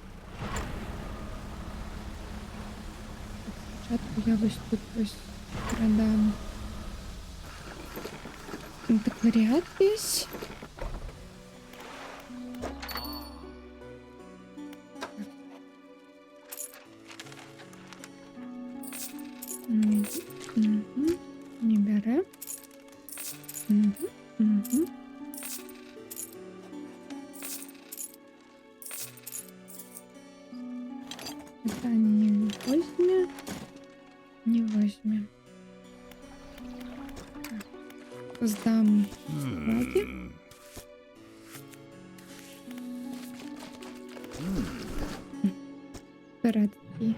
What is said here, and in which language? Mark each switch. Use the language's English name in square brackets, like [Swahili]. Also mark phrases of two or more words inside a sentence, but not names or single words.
[Ukrainian] Спочатку я ось тут ось продам антикваріат весь. Угу. Не бере. Угу. Угу. [Russian] Это не возьме. Не возьме. Так. Сдам бумаги. Пиратки.